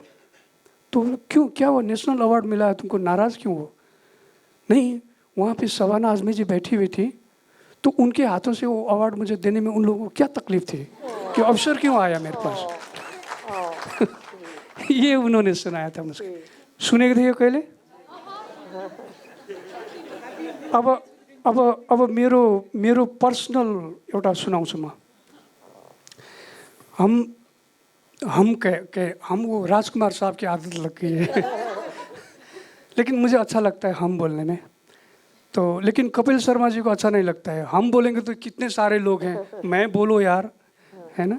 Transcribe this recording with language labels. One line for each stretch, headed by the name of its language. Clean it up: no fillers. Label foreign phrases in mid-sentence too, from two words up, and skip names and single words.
Hindi: तो क्यों, क्या वो नेशनल अवार्ड मिला है तुमको नाराज़ क्यों हो? नहीं, वहाँ पे शबाना आज़मी जी बैठी हुई थी, तो उनके हाथों से वो अवार्ड मुझे देने में उन लोगों को क्या तकलीफ थी कि अवसर क्यों आया मेरे पास। ये उन्होंने सुनाया था मुझे।
Nepali: सुनेको थियो कहिले? अब मेरो पर्सनल एउटा सुनाउँछु म।
Hindi: हम वो राजकुमार साहब की आदत लग गई है लेकिन मुझे अच्छा लगता है हम बोलने में। तो लेकिन कपिल शर्मा जी को अच्छा नहीं लगता है। हम बोलेंगे तो कितने सारे लोग हैं, मैं बोलो यार, है ना।